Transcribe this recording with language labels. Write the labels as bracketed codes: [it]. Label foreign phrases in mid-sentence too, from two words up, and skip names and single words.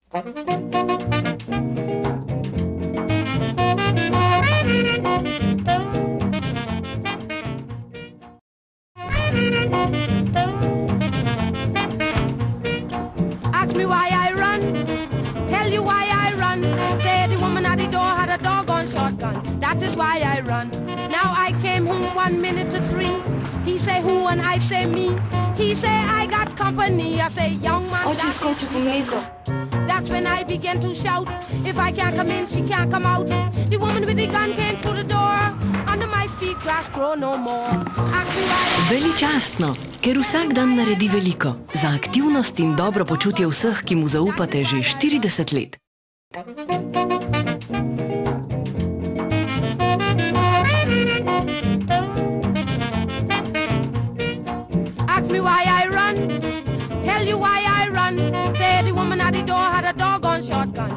[en] Ask me why I run, tell you why I run. Say the woman at the door had a doggone shotgun. That is why I run. Now I came home 1 minute to 3. He say who and I say me. He say I got company. I say young man. [sl] Oče skoči po mleko. [en] That's when I began to shout. If I can't come in, she can't come out. The woman with the gun came through the door. Under my feet grass grow no more. [sl] Veličastno, ker vsak dan naredi veliko. Za aktivnost in dobro počutje vseh, ki mu zaupate že 40 let. [en] Ask me why I run, tell you why I run. Say the woman at the door had a doggone shotgun.